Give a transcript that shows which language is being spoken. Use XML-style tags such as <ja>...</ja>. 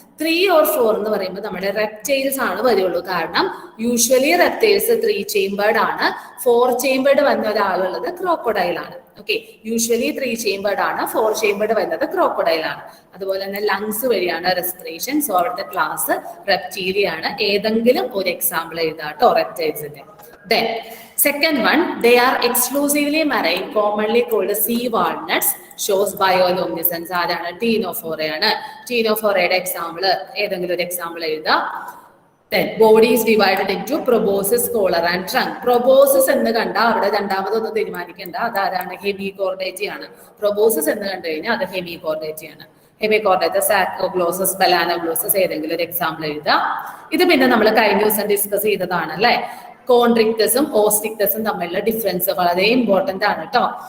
<ml>3 or 4 എന്ന് പറയുമ്പോൾ നമ്മുടെ റെപ്റ്റൈൽസ് ആണ് വരുള്ളൂ. കാരണം യൂഷ്വലി റെപ്റ്റൈൽസ് 3 ചേംബേർഡ് ആണ്. 4 ചേംബേർഡ് വന്ന ഒരാളുള്ളത് ക്രോക്കോഡൈൽ ആണ്. ഓക്കെ, യൂഷ്വലി 3 ചേംബേർഡ് ആണ്, 4 ചേംബേർഡ് വരുന്നത് ക്രോക്കോഡൈൽ ആണ്. അതുപോലെ തന്നെ ലങ്സ് വഴിയാണ് റെസ്പിറേഷൻ. സോ അവിടുത്തെ ക്ലാസ് റെപ്റ്റീലിയ ആണ്. ഏതെങ്കിലും ഒരു example എഴുതാട്ടോ റെപ്റ്റൈൽസിന്റെ.</ml> <en>Then second one, they are exclusively marine, commonly called sea walnuts, shows bioluminescence.</en> <ml>ആരാണ്? ടീനോഫോറയാണ്. ടീനോഫോറയുടെ എക്സാമ്പിൾ ഏതെങ്കിലും ഒരു എക്സാമ്പിൾ എഴുതുക.</ml> <en>Then body is divided into proboscis, collar and trunk.</en> <ml>Proboscis എന്ന് കണ്ട അവിടെ രണ്ടാമതൊന്നും തീരുമാനിക്കേണ്ട, അതാരാണ്? ഹെമികോർഡേറ്റ ആണ്. proboscis എന്ന് കണ്ടു കഴിഞ്ഞാൽ അത് ഹെമികോർഡേറ്റ ആണ്. ഹെമികോർഡേറ്റ, സാക്കോഗ്ലോസസ്, ബലാനോഗ്ലോസസ് ഏതെങ്കിലും ഒരു എക്സാമ്പിൾ എഴുതുക. ഇത് പിന്നെ നമ്മൾ കഴിഞ്ഞ ദിവസം ഡിസ്കസ് ചെയ്തതാണ് അല്ലെ. കോൺട്രിക്ടസും ഓസ്റ്റിക്ടസും തമ്മിലുള്ള ഡിഫറൻസ് വളരെ ഇമ്പോർട്ടന്റ് ആണ് കേട്ടോ.</ml>